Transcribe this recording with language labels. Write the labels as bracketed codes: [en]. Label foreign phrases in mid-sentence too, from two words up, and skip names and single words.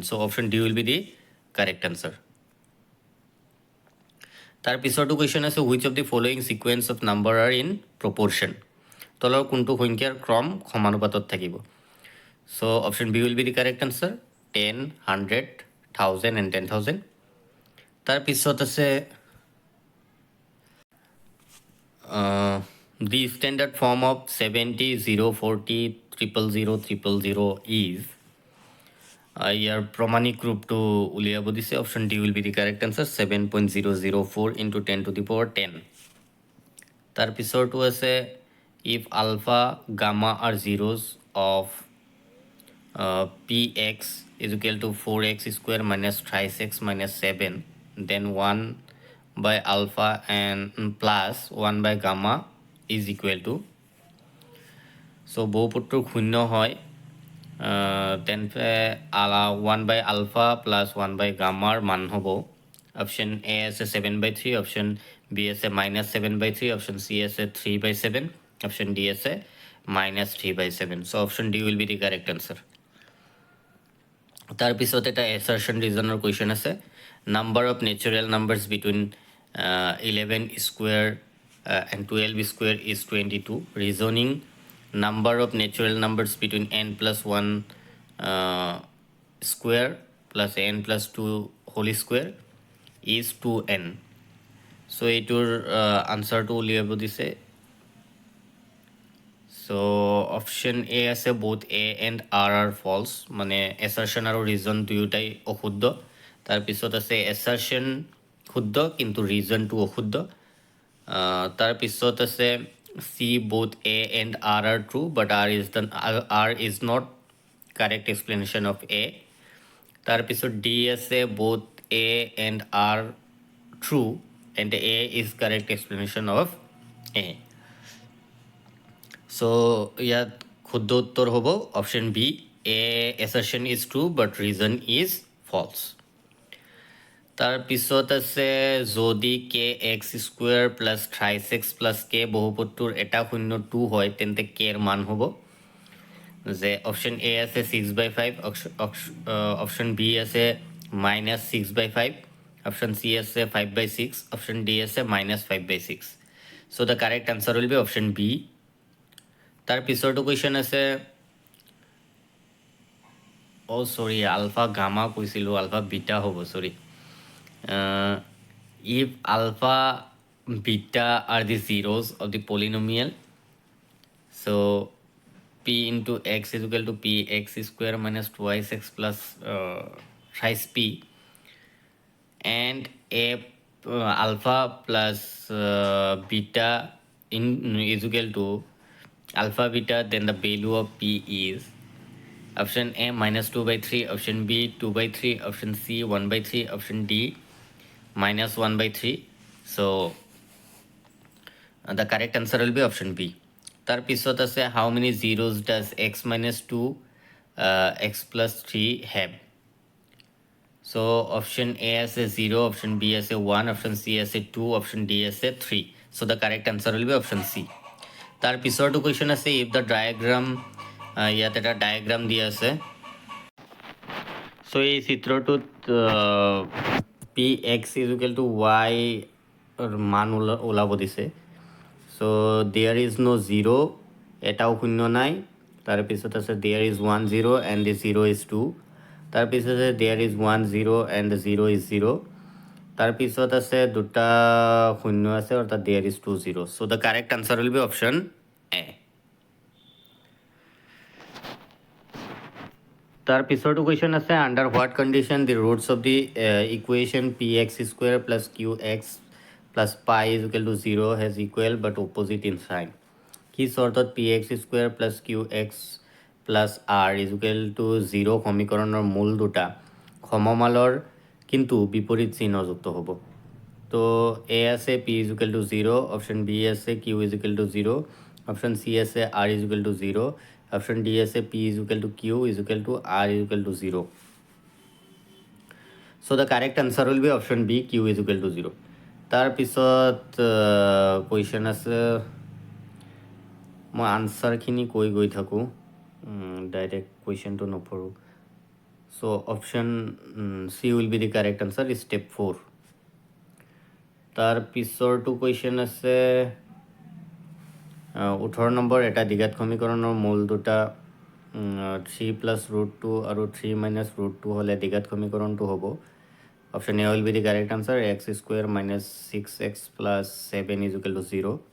[en] so option d will be the correct answer. [as] তাৰ পিছৰটো কুৱেশ্যন আছে, [en] which of the following sequence of number are in proportion, [as] তলৰ কোনটো সংখ্যাৰ ক্ৰম সমানুপাতত থাকিব। [en] so option b will be the correct answer 10, 100, 1000 and 10,000. [as] তাৰপিছত আছে [en] the standard form of 70, 0, 40, 000, 000 is [as] ইয়াৰ প্ৰমাণিক ৰূপটো উলিয়াব দিছে। [en] option d will be the correct answer 7.004 into 10 to the power 10. [as] তাৰপিছৰটো আছে, [en] if alpha gamma are zeros of px is equal to 4x square minus thrice x minus 7 then 1 by alpha and plus 1 by gamma is equal to [as] সো বহুপদটোৰ শূন্য হয় তেন্তে [en] 1/alpha plus 1/gamma [as] মান হ'ব অপশ্যন এ আছে 7/3 অপশ্যন বি আছে -7/3 অপশ্যন চি আছে 3/7 অপশ্যন ডি আছে -3/7 [en] so option d will be the correct answer [as] তাৰপিছত এটা এছাৰশ্যন ৰিজনৰ কুৱেশ্যন আছে [en] number of natural numbers between 11 square and 12 square is 22 reasoning number of natural numbers between n plus 1 square plus n plus 2 whole square is 2n so [as] এইটোৰ আনসাৰটো উলিয়াব দিছে [en] so option a আছে both a and r are false [as] মানে assertion আৰু reason দুয়োটাই অশুদ্ধ তাৰপিছত আছে assertion শুদ্ধ কিন্তু reason টো অশুদ্ধ তাৰপিছত আছে [en] c both a and r are true but r is not correct explanation of a [as] তাৰপিছত d আছে [en] both a and r true and a is correct explanation of a so [as] ইয়াত শুদ্ধ উত্তৰ হ'ব অপশ্যন বি [en] a assertion is true but reason is false তাৰপিছত [as] আছে যদি [en] k x square plus thrice x plus k [as] বহুপদটোৰ এটা শূন্য 2 হয় তেন্তে কে ৰ মান হ'ব যে অপশ্যন এ আছে 6/5 অপশ্যন বি আছে -6/5 অপশ্যন চি আছে 5/6 অপশ্যন ডি আছে -5/6 [en] so the correct answer will be option b [as] তাৰ পিছৰটো কুৱেশ্যন আছে সৰি আলফা গামা কৈছিলোঁ আলফা বিটা হ'ব সৰি [en] if alpha beta are the zeros of the polynomial so p into x is equal to p x square minus twice x plus thrice p and a alpha plus beta is equal to alpha beta then the value of p is option a -2/3 option b 2/3 option c 1/3 option d -1/3 so the correct answer will be option b [as] তাৰপিছত আছে [en] how many zeros does x - 2 x plus 3 have so option a আছে 0 option b আছে 1 option c আছে 2 option d আছে 3 so the correct answer will be option c [as] তাৰপিছৰটো কুৱেশ্যন আছে [en] if the diagram [as] ইয়াত এটা ডায়াগ্ৰাম দিয়া আছে [en] so [as] এই চিত্ৰটোত [en] p x is equal to y [as] মান ওলাব দিছে [en] so there is no 0 [as] এটাও শূন্য নাই তাৰপিছত আছে [en] there is 1 0 and the 0 is 2 [as] তাৰপিছত আছে [en] there is 1 0 and the 0 is 0 [as] তাৰপিছত আছে দুটা শূন্য আছে অৰ্থাৎ [en] there is 2 0 so the correct answer will be option a [as] তাৰপিছৰটো কুৱেশ্যন আছে [en] under what condition the roots of the equation p x square plus q x plus pi is equal to 0 has equal but opposite in sign [as] কি চৰ্তত [en] p x square plus q x plus r is equal to 0 [as] সমীকৰণৰ মূল দুটা সমমালৰ কিন্তু বিপৰীত চিহ্নযুক্ত হ'ব তো এ আছে [en] p is equal to 0 [as] অপশ্যন বি আছে [en] q is equal to 0 [as] অপশ্যন চি আছে [en] r is equal to 0 [as] অপশ্যন ডি আছে [en] p is equal to q is equal to r is equal to 0 so the correct answer will be option b q is equal to 0 [as] তাৰপিছত কুৱেশ্যন আছে মই আনচাৰখিনি কৈ গৈ থাকোঁ ডাইৰেক্ট কুৱেশ্যনটো নপঢ়োঁ [en] so option c will be the correct answer step 4 [as] তাৰপিছৰটো কুৱেশ্যন আছে 18 নম্বৰ এটা দ্বিঘাত সমীকৰণৰ মূল দুটা 3 [en] plus root [as] 2 আৰু 3 [en] minus root [as] 2 হ'লে দ্বিঘাত সমীকৰণটো হ'ব [en] option a will be the correct answer x square minus 6x plus 7 is equal to 0